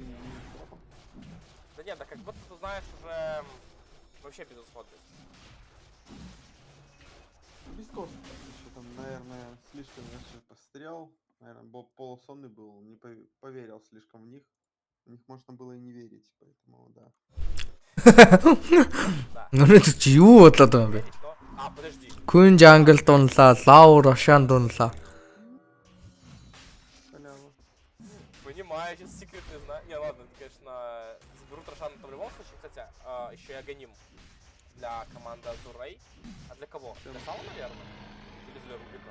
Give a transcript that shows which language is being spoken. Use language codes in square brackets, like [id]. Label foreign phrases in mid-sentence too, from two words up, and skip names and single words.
[ru] Да нет, да как будто ты знаешь уже вообще безысходность. Без коста. Еще там, наверное, слишком я пострял. Наверное, Боб полусонный был, не поверил слишком в них. В них можно было и не верить, поэтому да. Ну это [mn] юу бодлоо даа бэ? [ru] А, подожди. [mn] Queen Jungle дунлаа, Low Roshan дунлаа. [ru] Халява. Понимаю, сейчас секрет не знаю. Не, ладно, это, конечно, заберут Рошана в любом случае. Кстати, еще и Аганим для команды Азурей. А для кого? Для Сала, наверное? Или для Рубика?